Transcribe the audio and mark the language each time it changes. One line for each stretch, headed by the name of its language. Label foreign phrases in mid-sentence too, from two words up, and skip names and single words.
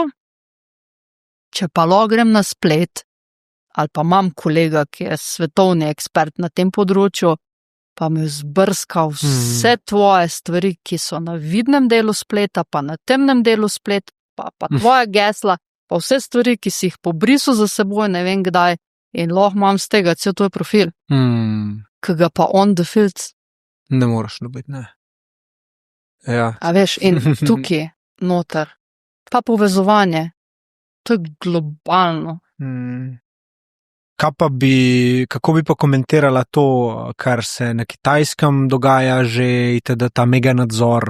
Slovenian: Če pa lahko grem na splet, ali pa imam kolega, ki je svetovni ekspert na tem področju, pa mi zbrskal vse tvoje stvari, ki so na vidnem delu spleta, pa na temnem delu spleta, pa tvoja gesla, pa vse stvari, ki si jih pobrisal za seboj, ne vem kdaj, in lahko imam z tega cel tvoj profil. Ki ga pa
English: on the field
Slovenian: ne moreš dobiti, ne. Ja. A veš, in tukaj, noter, pa povezovanje, to je globalno. Kako bi pa komentirala to, kar se na Kitajskem dogaja že, ta mega nadzor?